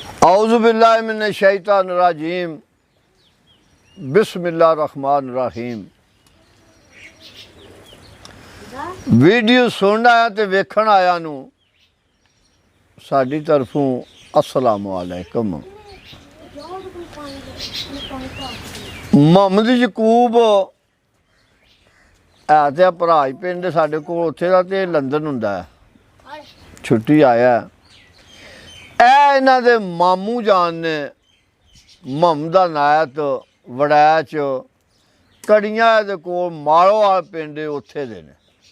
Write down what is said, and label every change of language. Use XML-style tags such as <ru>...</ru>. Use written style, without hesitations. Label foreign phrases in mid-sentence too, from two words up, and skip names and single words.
<ar>أعوذ بالله من الشيطان الرجيم بسم الله الرحمن الرحيم.</ar> <pa>ویڈیو سن آیا تو ویکھن آیاں نوں ساڈی طرفوں</pa> <ar>السلام عليكم.</ar> <pa>محمد یعقوب ہے تو بھراج پنڈ ساڈے کول اوتھے دا تے لندن ہوندا ہے، چھٹی آیا. انہاں دے ماموں جان نے محمد عنایت وڑائچ کڑیاں دے کول ماڑووال پنڈ اوتھے دے نے.</pa>